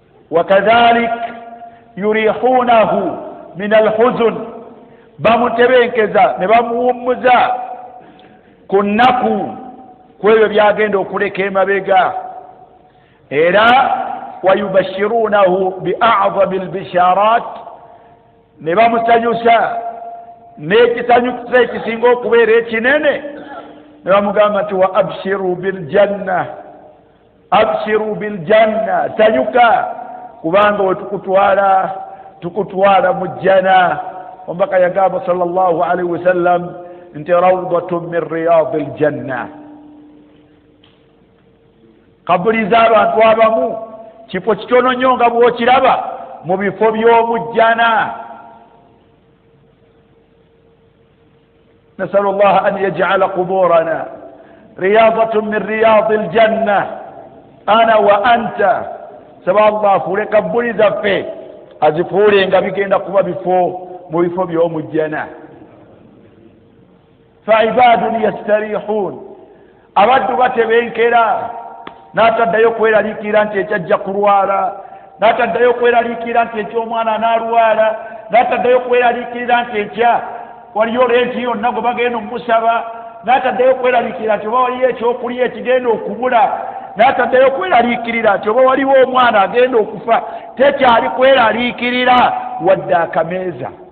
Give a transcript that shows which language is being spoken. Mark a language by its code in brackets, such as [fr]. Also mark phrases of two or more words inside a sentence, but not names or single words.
[ar] وكذلك يريحونه من الحزن, [lg] bamutebenkeza ne bamuwummuza ku nnaku, ku ebyo by'agenda okuleka emabega. Era [ar] ويبشرونه بأعظم البشارات, [lg] ne bamusanyusa n'ekisanyusa ekisinga okubeera ekinene, ne bamugamba nti, [ar] "وأبشروا بالجنة، أبشروا بالجنة, [lg] sanyuka, kubanga we tukutwala, tukutwala mu jjana." Omubaka yagamba [ar] صلى الله عليه وسلم [lg] nti, [ar] "روضة من رياض الجنة." [lg] Kabuli z'abantu abamu kifo kitono nnyo nga bw'okiraba mu bifo by'omu jjana. [ar] نسأل الله أن يجعل قبورنا رياضة من رياض الجنة أنا وأنت. [lg] Saba Allah afuule kabuli zaffe, azifuule nga bigenda kuba bifo mu bifo by'omu jjana. [ar] فعباد يستريحون، [lg] abaddu batebenkera, n'ataddayo kweraliikirira nti ekyajja kulwala, n'ataddayo kweraliikirira nti eky'omwana anaalwala, n'ataddayo kweraliikirira nti ekya waliyo lenti yonna gwe bagenda omusaba, n'ataddayo kweraliikirira nti oba waliyo ekyokulya ekigenda okubula, n'ataddayo kweraliikirira nti oba waliwo omwana agenda okufa, tekyali kweraliikirira wadde akameeza.